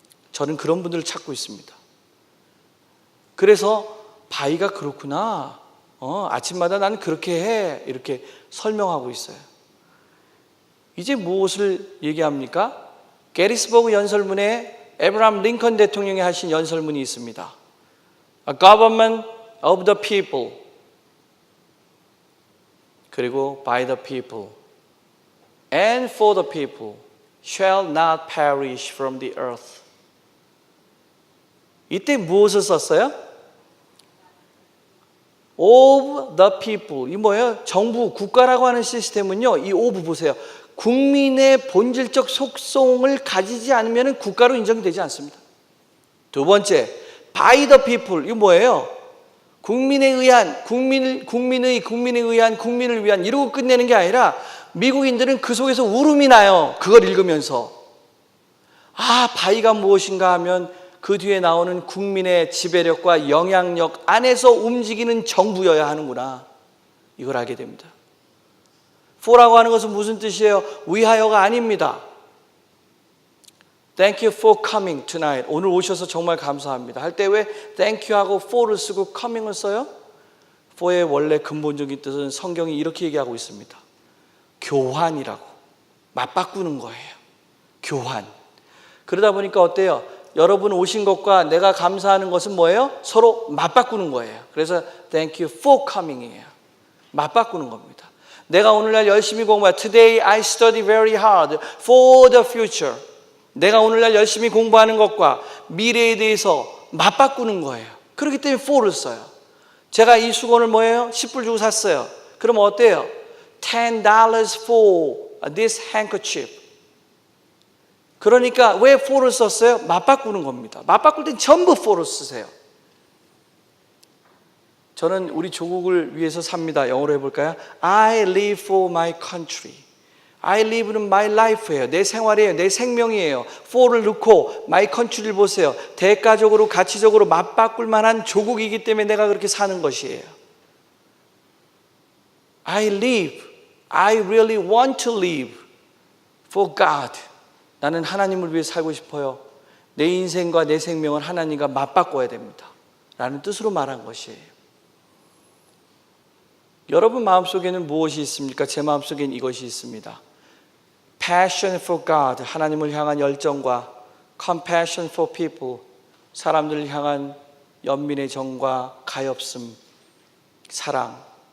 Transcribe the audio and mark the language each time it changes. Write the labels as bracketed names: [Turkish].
[Korean] 저는 그런 분들을 찾고 있습니다. 그래서 바이가 그렇구나. 아침마다 나는 그렇게 해. 이렇게 설명하고 있어요. 이제 무엇을 얘기합니까? 게리스버그 연설문에 에브라함 링컨 대통령이 하신 연설문이 있습니다. [English] A government of the people. [Korean] 그리고 [English] by the people and for the people shall not perish from the earth. [Korean] 이때 무엇을 썼어요? [English] Of the people. [Korean] 이 뭐예요? 정부, 국가라고 하는 시스템은요 이 of 보세요. 국민의 본질적 속성을 가지지 않으면 국가로 인정되지 않습니다. [English] 두 번째, by the people. [Korean] 이거 뭐예요? 국민에 의한, 국민을 위한 이러고 끝내는 게 아니라 미국인들은 그 속에서 울음이 나요. 그걸 읽으면서. 아, 바이가 무엇인가 하면 그 뒤에 나오는 국민의 지배력과 영향력 안에서 움직이는 정부여야 하는구나. 이걸 알게 됩니다. for라고 하는 것은 무슨 뜻이에요? 위하여가 아닙니다. [English] Thank you for coming tonight. [Korean] 오늘 오셔서 정말 감사합니다. 할 때 왜 thank you 하고 for를 쓰고 coming을 써요? for의 원래 근본적인 뜻은 성경이 이렇게 얘기하고 있습니다. 교환이라고. 맞바꾸는 거예요. 교환. 그러다 보니까 어때요? 여러분 오신 것과 내가 감사하는 것은 뭐예요? 서로 맞바꾸는 거예요. 그래서 [English] thank you for coming [Korean] 이에요. 맞바꾸는 겁니다. 내가 오늘날 열심히 공부해. [English] Today I study very hard for the future. [Korean] 내가 오늘날 열심히 공부하는 것과 미래에 대해서 맞바꾸는 거예요. 그렇기 때문에 for를 써요. 제가 이 수건을 뭐예요? 10불 주고 샀어요. 그럼 어때요? [English] $10 for this handkerchief. [Korean] 그러니까 왜 for를 썼어요? 맞바꾸는 겁니다. 맞바꿀 땐 전부 for를 쓰세요. 저는 우리 조국을 위해서 삽니다. 영어로 해볼까요? [English] I live for my country. I live는 my life예요. [Korean] 내 생활이에요. 내 생명이에요. for를 넣고 my country를 보세요. 대가적으로 가치적으로 맞바꿀 만한 조국이기 때문에 내가 그렇게 사는 것이에요. [English] I live. I really want to live for God. [Korean] 나는 하나님을 위해 살고 싶어요. 내 인생과 내 생명을 하나님과 맞바꿔야 됩니다. 라는 뜻으로 말한 것이에요. 여러분 마음속에는 무엇이 있습니까? 제 마음속에는 이것이 있습니다. [English] Passion for God, [Korean] 하나님을 향한 열정과 [English] Compassion for people, [Korean] 사람들을 향한 연민의 정과 가엾음, 사랑.